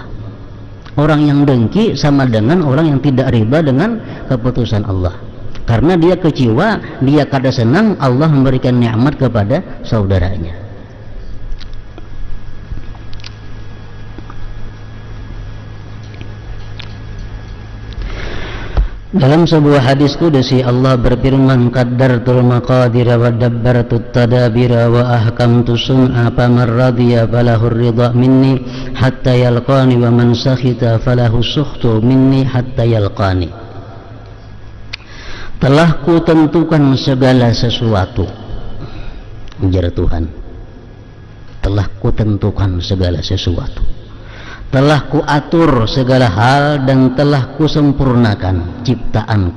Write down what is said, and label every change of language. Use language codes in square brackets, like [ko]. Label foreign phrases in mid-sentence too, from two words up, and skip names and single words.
[id] Orang yang dengki sama dengan orang yang tidak ridha dengan keputusan Allah, karena dia kecewa, dia kada senang Allah memberikan nikmat kepada saudaranya. Dalam sebuah hadis qudsi Allah berfirman, [ar] قدرت المقادير ودبرت التدابير وأحكمت الصنع فمن رضي فله الرضا مني حتى يلقاني ومن سخط فله السخط مني حتى يلقاني wa man sakhita falahu sukhtu minni hatta yalqani. [id] Telah kutentukan segala sesuatu, ujar Tuhan. Telah kutentukan segala sesuatu, telah kuatur segala hal, dan telah kusempurnakan ciptaanku.